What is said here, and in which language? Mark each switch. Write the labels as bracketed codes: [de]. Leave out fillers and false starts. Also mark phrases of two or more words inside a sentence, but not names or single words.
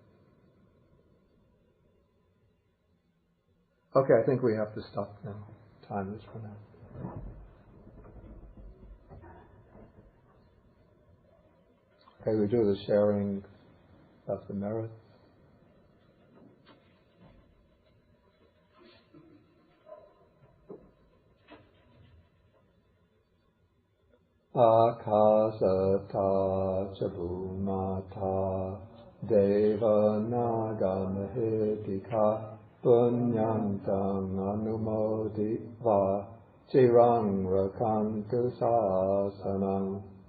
[en] Okay, I think we have to stop now. Time is run out. Okay, we do the sharing of the merits. [pi] Akasata chabhumata deva naga mahedika punyantang anumoditva chirang rakantu sasanam.